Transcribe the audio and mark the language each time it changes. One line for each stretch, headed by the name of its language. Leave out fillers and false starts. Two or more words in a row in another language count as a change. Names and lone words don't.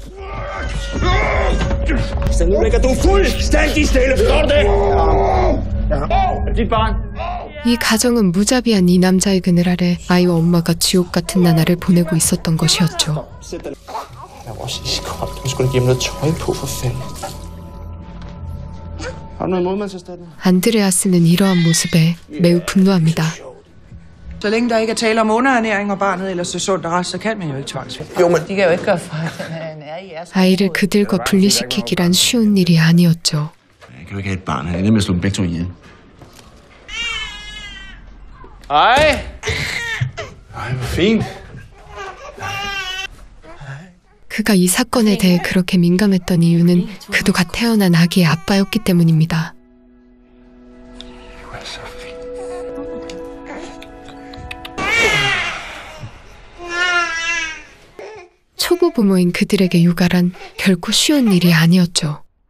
Korean: 이 가정은 무자비한 이 남자의 그늘 아래 아이와 엄마가 지옥 같은 나날을 보내고 있었던 것이었죠. 안드레아스는 이러한 모습에 매우 분노합니다.
Danish: Så længe der ikke er tale om underernæring og barnet ellers er sundt og rask, så kan man jo ikke tvangsfjerne.
Korean: 아이를 그들과 분리시키기란 쉬운 일이 아니었죠.
Danish: Jeg kan jo ikke have et barn. Han ender med at slå dem begge to ihjel. Hej. Hej, hvor fint.
Korean: 그가 이 사건에 대해 그렇게 민감했던 이유는 그도 갓 태어난 아기의 아빠였기 때문입니다. 초보 부모인 그들에게 육아란 결코 쉬운 일이 아니었죠.